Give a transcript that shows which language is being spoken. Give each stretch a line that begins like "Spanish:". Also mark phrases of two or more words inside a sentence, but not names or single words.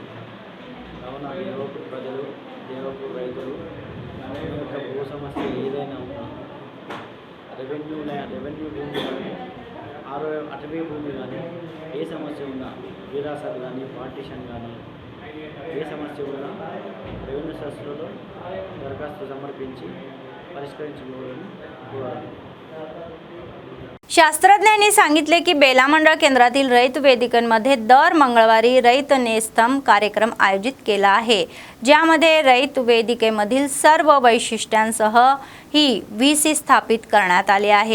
Telugu: కావున దేవపూర్ ప్రజలు, దేవపూర్ రైతులు యొక్క భూ సమస్య ఏదైనా ఉన్నా రెవెన్యూ భూమి కానీ అటవీ భూమి కానీ ఏ సమస్య ఉన్నా విరాసత్ కానీ పార్టీషన్ కానీ ఏ సమస్య ఉన్నా రెవెన్యూ సదస్సులలో దరఖాస్తు సమర్పించి పరిష్కరించుకోవాలని కోరాలి.
Marathi: शास्त्रज्ञांनी सांगितले की बेला मंडळ केंद्रातील रयत वेदिकांमध्ये दर मंगळवारी रयत नेस्तम कार्यक्रम आयोजित केला आहे. ज्यामध्ये रयत वेदिकेमधील सर्व वैशिष्ट्यांसह ही VC स्थापित करण्यात आले आहे.